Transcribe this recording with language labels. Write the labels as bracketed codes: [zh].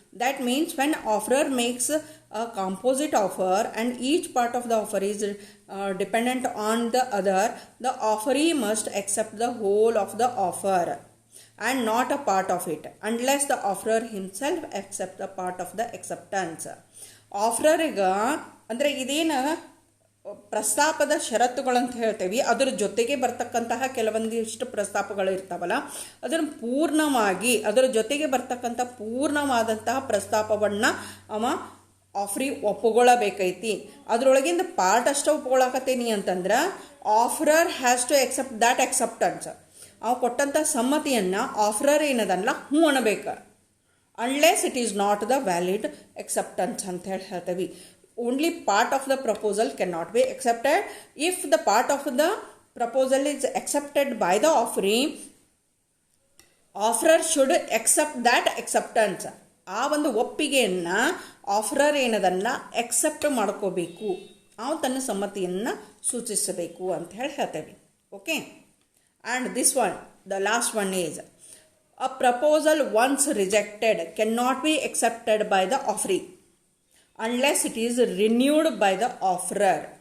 [en] That means when offerer makes a composite offer and each part of the offer is dependent on the other, the offeree must accept the whole of the offer and not a part of it unless the offerer himself accepts the part of the acceptance. [kn] ಆಫರರ್ಗ ಅಂದರೆ ಇದೇನು ಪ್ರಸ್ತಾಪದ ಷರತ್ತುಗಳಂತ ಹೇಳ್ತೇವೆ, ಅದರ ಜೊತೆಗೆ ಬರ್ತಕ್ಕಂತಹ ಕೆಲವೊಂದಿಷ್ಟು ಪ್ರಸ್ತಾಪಗಳು ಇರ್ತಾವಲ್ಲ, ಅದನ್ನು ಪೂರ್ಣವಾಗಿ ಅದರ ಜೊತೆಗೆ ಬರ್ತಕ್ಕಂಥ ಪೂರ್ಣವಾದಂತಹ ಪ್ರಸ್ತಾಪವನ್ನು ಅವ ಆಫ್ರಿ ಒಪ್ಪಿಕೊಳ್ಳಬೇಕೈತಿ. ಅದರೊಳಗಿಂದ ಪಾರ್ಟ್ ಅಷ್ಟೇ ಒಪ್ಕೊಳ್ಳಾಕತ್ತೀನಿ ಅಂತಂದ್ರೆ [en] Offerer has to accept that acceptance. [kn] ಅವು ಕೊಟ್ಟಂಥ ಸಮ್ಮತಿಯನ್ನು ಆಫರರ್ ಏನದಲ್ಲ ಹ್ಞೂ ಅನ್ನಬೇಕು. [en] unless it is not the valid acceptance [kn] ಅಂತ ಹೇಳಿ ಹೇಳ್ತೇವೆ. [en] Only part of the proposal cannot be accepted. If the part of the proposal is accepted by the offering, offerer should accept that acceptance. [kn] ಆ ಒಂದು ಒಪ್ಪಿಗೆಯನ್ನು ಆಫರರ್ ಏನದನ್ನ accept ಮಾಡ್ಕೋಬೇಕು, ಅವನು ತನ್ನ ಸಮ್ಮತಿಯನ್ನು ಸೂಚಿಸಬೇಕು ಅಂತ ಹೇಳಿ ಹೇಳ್ತೇವೆ. [en] Okay, and this one the last one is a proposal once rejected can not be accepted by the offering unless it is renewed by the offerer.